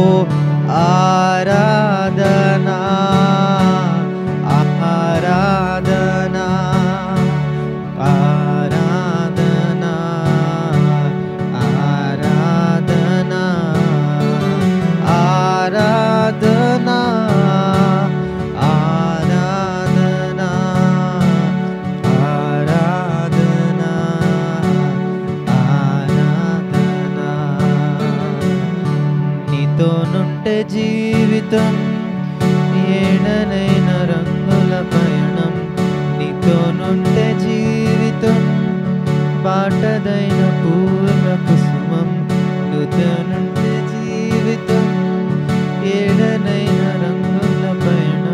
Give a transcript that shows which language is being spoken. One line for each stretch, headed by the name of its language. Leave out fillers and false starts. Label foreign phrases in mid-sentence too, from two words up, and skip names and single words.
Kannada: ಆರಾಧನಾ ಆರಾಧನಾ ಆರಾಧನಾ ಆರಾಧನಾ ಆರಾಧನಾ ಆರಾಧನಾ ಆರಾಧನಾ ಆರಾಧನಾ.
Telugu: నీతో నుంటే జీవితం ఏడనైన రంగుల పయనం. నీతో నుంటే జీవితం బాటదైన పూల కుసుమం. నీతో నుంటే జీవితం ఏడనైన రంగుల పయనం.